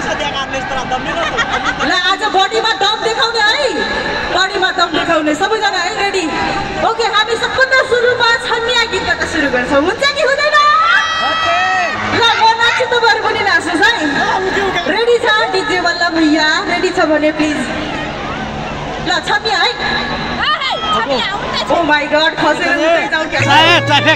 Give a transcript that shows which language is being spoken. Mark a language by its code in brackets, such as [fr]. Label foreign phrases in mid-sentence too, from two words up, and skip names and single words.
[ne] ल आज बडीमा दम देखाउने है बडीमा दम देखाउने सबैजना है [en] ready okay [ne] हामी सबभन्दा सुरुमा छन्या गीतबाट सुरु गर्छौं हुन्छ कि हुँदैन ल म नाच्छु तपाईहरु पनि नाच्नुस् है रेडी छ डीजे वल्लभ भैया रेडी छ भने प्लिज ल छन्या है [en] Oh my God, [ne] खसेर उतै जाऊ के ट्राफिक